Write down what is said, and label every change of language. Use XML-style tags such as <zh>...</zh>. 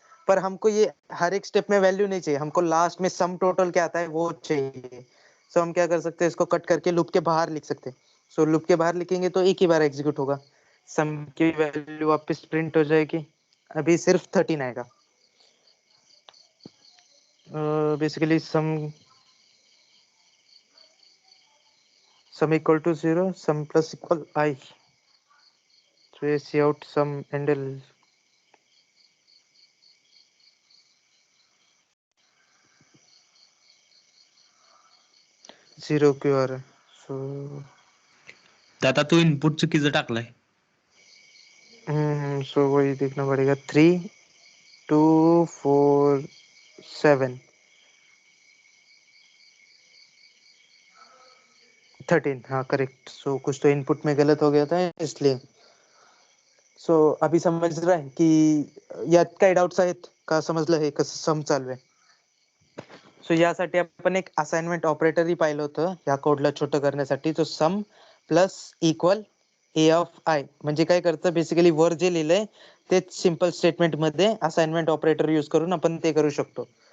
<hi>पर हमको ये हर एक स्टेप में वैल्यू नहीं चाहिए, हमको लास्ट में सम टोटल क्या आता है वो चाहिए। सो हम क्या कर सकते हैं, इसको कट करके लूप के बाहर लिख सकते हैं। सो लूप के बाहर लिखेंगे तो एक ही बार एग्जीक्यूट होगा, सम की वैल्यू वापस प्रिंट हो जाएगी। अभी सिर्फ 13 आएगा।</hi> <en>Basically sum equal to 0, sum plus equal I.</en> <hi>So ये सी आउट सम एंडल 0 क्यों आ रहा है। सो</hi> <mr>त्यात आता तू इनपुट चुकीचं टाकलाय.</mr> <hi>सो वही देखना पड़ेगा. 3, 2, 4, 7, 13. हाँ करेक्ट. सो कुछ तो इनपुट में गलत हो गया था इसलिए. सो अभी समझ रहा है</hi> <mr>की यात काही डाउट्स आहेत का? समजलं हे कसं सम चालू आहे? सो यासाठी आपण एक असाइनमेंट ऑपरेटरही पाहिलं होतं या कोडला छोटं करण्यासाठी. तो सम plus equal A of I म्हणजे काय करतं बेसिकली वर जे लिहिलंय तेच सिंपल स्टेटमेंट मध्ये असाइनमेंट ऑपरेटर यूज करून आपण ते करू शकतो.</mr>